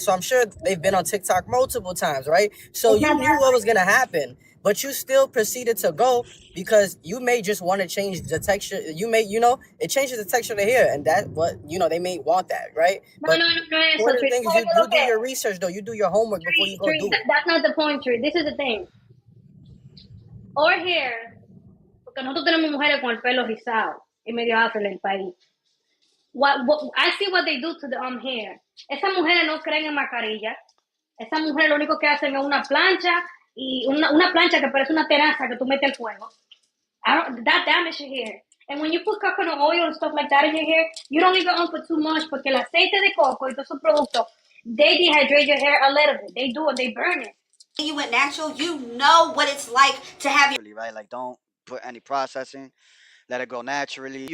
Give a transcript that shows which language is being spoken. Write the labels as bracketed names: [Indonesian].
[English] So I'm sure they've been on TikTok multiple times, right? So you knew what was gonna happen, but you still proceeded to go because you may just want to change the texture. It changes the texture of the hair, and that what they may want that, right? No, no, Important thing is you do your research though. You do your homework before you go do it. That's not the point, Tree. This is the thing. Our hair, [Spanish] porque nosotros tenemos mujeres con el pelo rizado y medio afro en el país. [English] What I see what they do to the hair. [Spanish] Esas mujeres no creen en mascarilla. Esas mujeres lo único que hacen es una plancha y una plancha que parece una teraza que tú metes al fuego. [English] That damage your hair. And when you put coconut oil and stuff like that in your hair, you don't even put too much [Spanish] porque el aceite de coco y todos esos productos, [English] they dehydrate your hair a little bit. They do it, they burn it. You went natural, you know what it's like to have your right, like don't put any processing. Let it grow naturally.